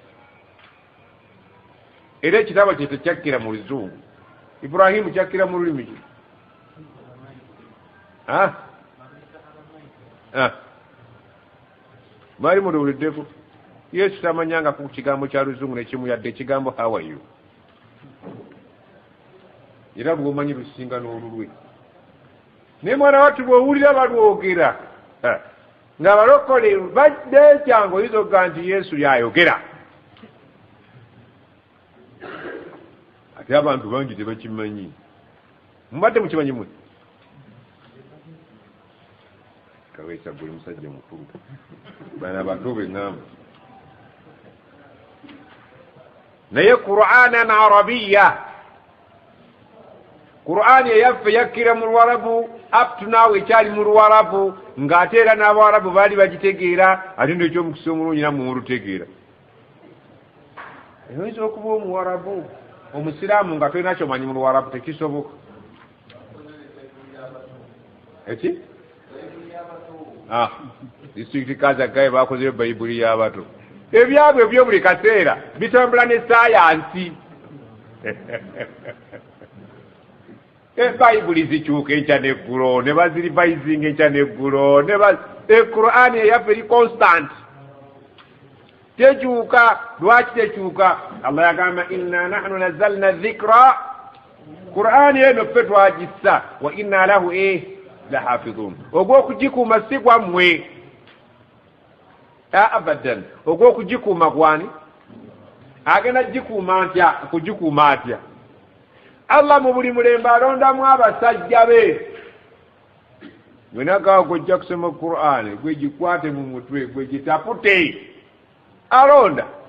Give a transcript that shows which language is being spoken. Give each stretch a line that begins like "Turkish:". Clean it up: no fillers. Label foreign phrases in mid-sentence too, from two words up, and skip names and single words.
Ganda: era ekitabo kye tekyakkira mu luzungu Ibrahimu kyakkira mu lulimi ki mwali muliwuliddeko Yesu tamanyanga ku kigambo kya luzungu nekimu yadde ekigambo
English: how are you
Ganda: era lwomanyi lusinga n'olulwe naye mwana wattu bw'owulira balwogera nga balokole badde kyangu oyinza okuga nti Yesu yayogera ate abantu bangi tebakimanyi mubadde mukimanyi mwe kaweesa guli musajja mukulu bana bato beŋŋamba naye
Arabic: قرآنا عربيا
Ganda: qur'ani eyaffe yakkira mu Luwarabu
English: up to now
Ganda: ekyali mu Luwarabu ng'ate era n'Abawarabu baali bagitegeera ate n'ekyomukisa omulungi nammwe mulutegeera oyinza okuba Omuwarabu omusiraamu nga tolina kyomanyi mu Luwarabu tekisoboka eki disitulikiti Kazagaye bakozeyo bayibuli y'abato ebyabwe ebyo buli kaseera bitambula ne sayansi ebayibuli zikyuka enkya n'eggulo ne bazirivayizinga enkya n'eggulo Qur'ani eyaffe eri constant tekyuka lwaki tekyuka Allah yagamba
Arabic: إنا نحن نزلنا ذكرا
Ganda: Qur'ani eno ffe twagissa
Arabic: وإنا له لحافظون
Ganda: ogw'okugikuuma si gwammwe abadan ogw'okugikuuma gwani agenda gikuuma ntya kugikuuma atya Allah mu buli mulembe alondamu abasajja be gwenagawo gwojja kusoma Qur'ani gwe gikwate mu mutwe gwe gitapute alonda